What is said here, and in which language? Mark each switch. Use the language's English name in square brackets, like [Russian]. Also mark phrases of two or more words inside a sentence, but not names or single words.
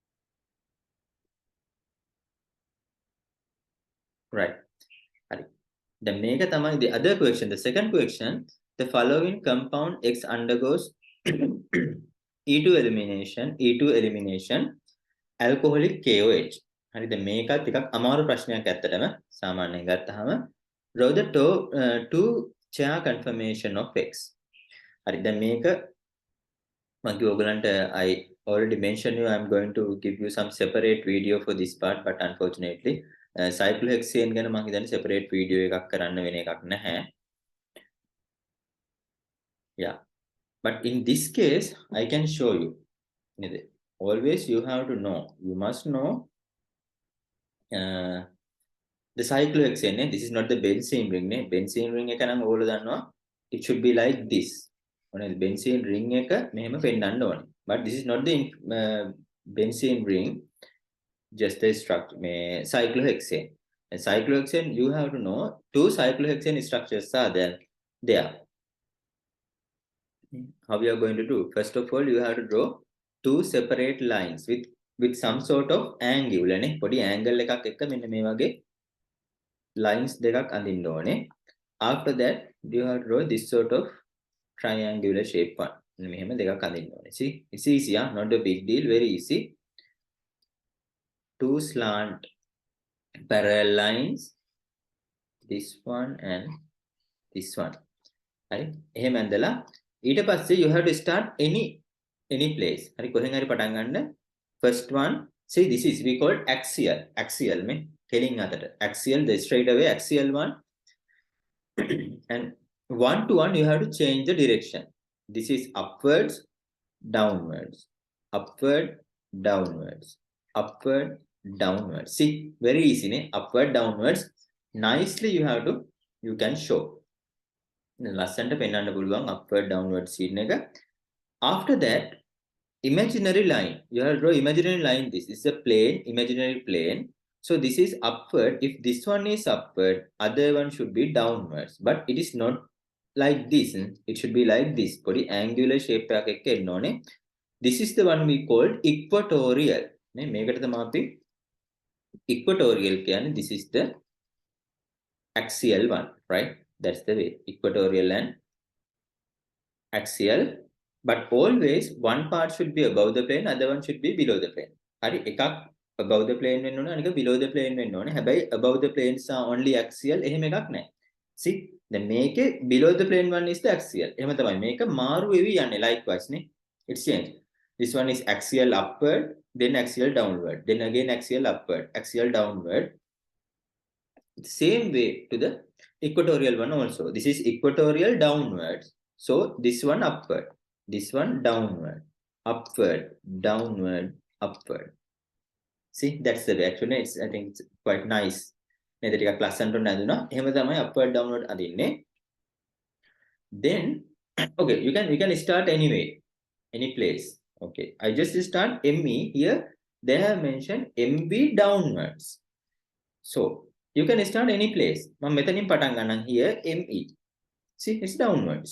[English] right. හරි. The [Sinhala] මේක තමයි, [English] the other question, the second question, the following compound X undergoes E2 elimination, alcoholic KOH. [Sinhala] හරිද මේකත් ටිකක් අමාරු ප්‍රශ්නයක් ඇත්තටම සාමාන්‍යයෙන් ගත්තාම [English] draw the two chair conformation of X. [Sinhala] හරි දැන් මේක මම කිව්ව ඔයගලන්ට [English] I already mentioned you I'm going to give you some separate video for this part but unfortunately cyclohexane [Sinhala] ගැන මම හිතන්නේ [English] separate video [Sinhala] එකක් කරන්න වෙන එකක් නැහැ. [English] Yeah. But in this case I can show you. Always you have to know. You must know the cyclohexane. This is not the benzene ring. Benzene ring [Sinhala] එක නම් ඕගොල්ලෝ දන්නවා. [English] It should be like this. [Sinhala] මොනවද [English] benzene ring [Sinhala] එක මෙහෙම පෙන්නන්න ඕනේ. [English] But this is not the benzene ring. Just the structure. Cyclohexane. And cyclohexane, you have to know two cyclohexane structures are there. How we are going to do? First of all, you have to draw two separate lines with some sort of angle. [Sinhala] නේ පොඩි angle එකක් එක්ක මෙන්න මේ වගේ lines දෙකක් අඳින්න ඕනේ. [English] After that, you have to draw this sort of triangular shape one. [Sinhala] මෙහෙම දෙකක් අඳින්න ඕනේ. [English] See, it's easy, huh? Not a big deal, very easy. Two slant parallel lines, this one and this one. Right? [Sinhala] එහෙම ඇඳලා ඊට පස්සේ [English] you have to start any place. [Sinhala] හරි කොහෙන් හරි පටන් ගන්න. [English] First one, see this is we call axial [Sinhala] මේ කෙලින් අතට [English] axial, the straight away axial one. And one to one you have to change the direction. This is upwards, downwards, upward, downwards, upward, downwards. See, very easy, ne? Upward, downwards. Nicely you can show. [Sinhala] ලස්සන්ට පෙන්වන්න පුළුවන් [English] upward, downward scene [Sinhala] එක. [English] After that, imaginary line. You have to draw imaginary line. This is a plane, imaginary plane. So this is upward. If this one is upward, other one should be downwards. But it is not like this. It should be like this. [Sinhala] පොඩි angular shape එකක් එක්ක එන්න ඕනේ. [English] This is the one we called equatorial. [Sinhala] නේ මේකට තමයි අපි equatorial කියන්නේ. [English] This is the axial one, right? That's the way. Equatorial and axial. But always one part should be above the plane, other one should be below the plane. [Sinhala] හරි එකක් [English] above the plane [Sinhala] වෙන්න ඕනේ, අනික [English] below the plane [Sinhala] වෙන්න ඕනේ. [English] හැබැයි above the planes are only axial. [Sinhala] එහෙම එකක් නැහැ. [English] See, then මේකේ below the plane one is the axial. [Sinhala] එහෙම තමයි. මේක මාරු වෙවි යන්නේ likewise නේ. [English] It's changed. This one is axial upward, then axial downward, then again axial upward, axial downward. Same way to the equatorial one also. This is equatorial downwards. So this one upward, this one downward, upward, downward, upward. See, that's the way. Actually, I think it's quite nice. [Sinhala] නේද ටිකක් ලස්සනට නැදුනා. එහෙම තමයි [English] upward downward [Sinhala] අදින්නේ. [English] Then okay, you can start anyway, any place. Okay, I just start ME here. They have mentioned MV downwards. So you can start any place. [Sinhala] මම මෙතනින් පටන් ගන්නම් [English] here ME. See, it's downwards.